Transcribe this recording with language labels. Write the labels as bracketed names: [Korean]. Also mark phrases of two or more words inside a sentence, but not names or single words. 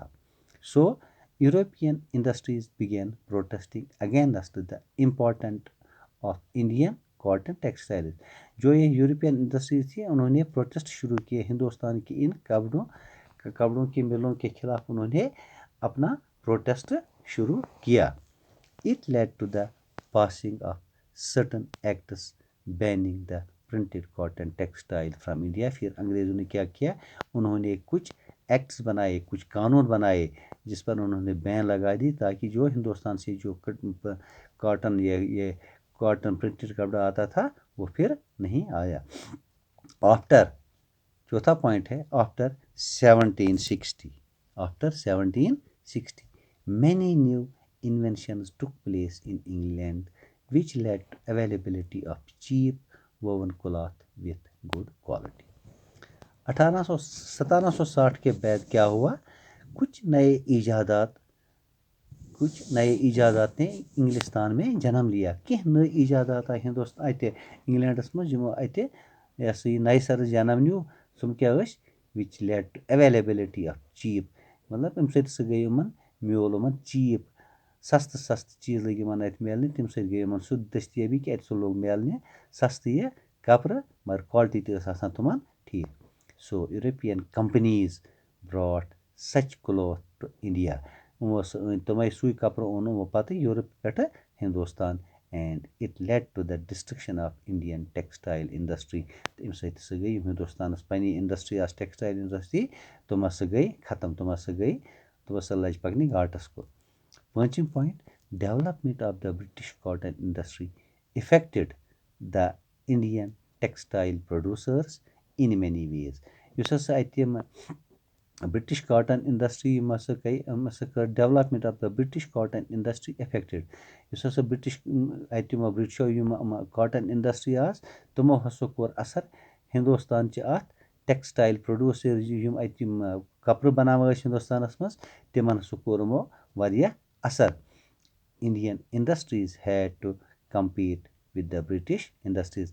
[English] So European industries begin protesting against the important of Indian cotton textiles. [Urdu] جو یہ [English] European industries [Urdu] تھی انہوں نے پروٹیسٹ شروع کیے ہندوستان کی ان کپڑوں کی ملوں کے خلاف. انہوں نے اپنا پروٹیسٹ شروع کیا. [English] It led to the passing of certain acts banning the printed cotton textile from India. [Urdu] پھر انگریزوں نے کیا کیا، انہوں نے کچھ ایکٹس بنائے، کچھ قانون بنائے جس پر انہوں نے بین لگا دی، تاکہ جو ہندوستان سے جو کاٹن یہ [English] cotton printed [Urdu] کپڑا آتا تھا وہ پھر نہیں آیا. چوتھا پوائنٹ ہے [English] آفٹر 1760 many new inventions took place in England which led to availability of cheap woven cloth with good quality. [Urdu] 1760 کے بعد کیا ہوا، کچھ نئے ایجادات نے انگلستان میں جنم لیا. [Kashmiri] کینٛہہ نئے ایجادات آئے ہندوستان اتہِ انگلینڈس منٛز یِمو اتہِ نئے سرس جنم نیو. تِم کیٛاہ ٲسۍ، [English] which lead to availability of cheap. [Kashmiri] مطلب اَمہِ سۭتۍ ہسا گٔے میوٗل یِمن چیٖپ سَستہٕ چیٖز لٔگۍ یِمن اَتہِ میلنہِ تَمہِ سۭتۍ گٔے یِمن سُہ دٔستِیٲبی کہِ اَتہِ سُہ لوٚگ میلنہِ سَستہٕ یہِ کَپرٕ مگر کالٹی تہِ ٲس آسان تِمن ٹھیٖک. [English] So European companies brought such cloth to India. [Kashmiri] یِمو ہسا أنۍ تِمے سُے کپرٕ اوٚن یِمو پتہٕ یوٗرپ پٮ۪ٹھٕ ہندوستان [English] and it led to the destruction of Indian textile industry. [Kashmiri] تہٕ اَمہِ سۭتۍ ہسا گٔے یِم ہندوستانس پننہِ انڈسٹری آسہٕ [English] textile industry [Kashmiri] تِم ہسا گٔے ختم تِم ہسا لجہِ پکنہِ گاٹس کُن. [English] پوٗنٛژِم پویِنٹ development of the British cotton industry affected the Indian textile producers in many ways. [Kashmiri] یُس ہسا اَتہِ یِم [English] British cotton industry [Kashmiri] یِم ہسا کٔر [English] development of the British cotton industry affected. [Kashmiri] یُس ہسا اَتہِ یِمو برٹشو یِم [English] cotton industry [Kashmiri] آسہٕ تِمو ہسا کوٚر اثر ہندوستانچہِ اَتھ [English] textile producer [Kashmiri] یِم اَتہِ یِم کپرٕ بناوان ٲسۍ ہندوستانس منٛز تِمن ہسا کوٚر یِمو واریاہ اثر. [English] Indian industries had to compete with the British industries.